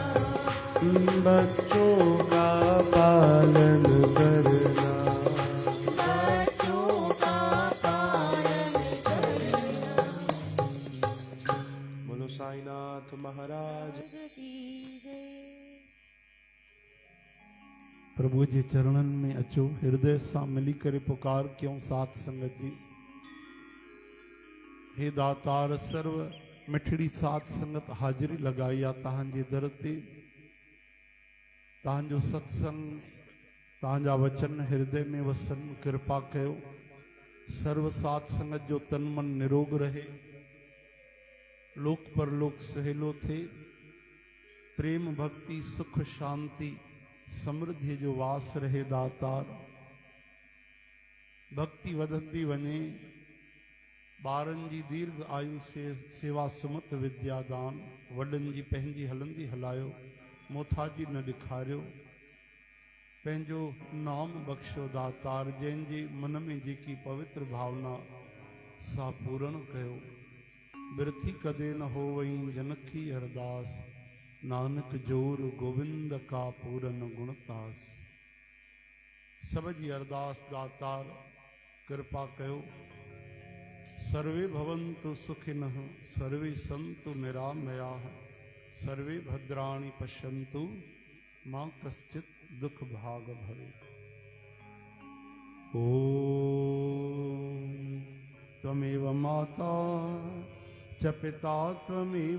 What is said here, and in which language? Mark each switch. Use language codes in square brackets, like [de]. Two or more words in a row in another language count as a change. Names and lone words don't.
[hi] बच्चों का पालन करना। बच्चों का पालन करना। बोलो साईनाथ महाराज। की जय। [sd] प्रभु जे चरणन में अचो, हृदय सां मिली करे पुकार क्यों साथ संगत जी। हे दातार सर्व मिठड़ी साथ संगत हाजिरी लगाई आ तहांजे दर ते। तहांजो सत्संग तहांजा वचन हृदय में वसन कृपा कयो। सर्व साथ संगत जो तन मन निरोग रहे, लोक परलोक सहेलो थे। प्रेम भक्ति सुख शांति समृद्धि जो वास रहे दातार। भक्ति वधंदी वने, ॿारनि जी दीर्घ आयु से सेवा सुमत विद्यादान। वॾनि जी पंहिंजी हलंदी हलायो, मोथाजी न ॾेखारियो। पंहिंजो नाम बख़्शो दातार, जंहिंजे मन में जेकी पवित्र भावना सा पूर्ण कयो। [pa] ਬਿਰਥੀ ਕਦੇ ਨ ਹੋ ਵਈ ਜਨਕੀ ਅਰਦਾਸ, ਨਾਨਕ ਜੋਰ ਗੋਵਿੰਦ ਕਾ ਪੂਰਨ ਗੁਣਤਾਸ। [sd] सब जी अरदास दातार कृपा कयो। [sa] सर्वे भवन्तु सुखिनः, सर्वे सन्तु निरामयाः, सर्वे भद्राणि पश्यन्तु, मां कश्चित् दुख भाग भवेत्। ओम त्वमेव माता च पिता त्वमेव,